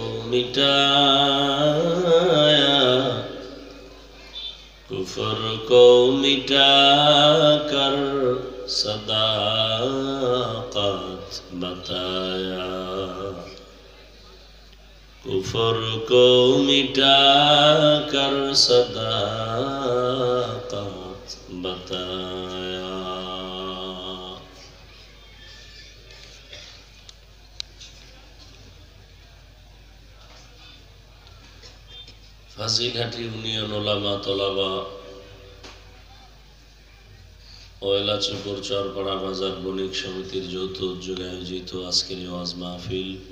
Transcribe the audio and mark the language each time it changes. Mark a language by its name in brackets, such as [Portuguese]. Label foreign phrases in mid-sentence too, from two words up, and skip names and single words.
[Urdu] مٹایا، کفر کو مٹا کر صداقت بتایا، کفر کو مٹا کر صداقت بتایا. [Bangla] ফাজিলহাটি ইউনিয়ন ওলামা তলাবা ও এলাচপুর চরপাড়া বাজার বণিক সমিতির যৌথ উদ্যোগে আয়োজিত আজকের ওয়াজ মাহফিল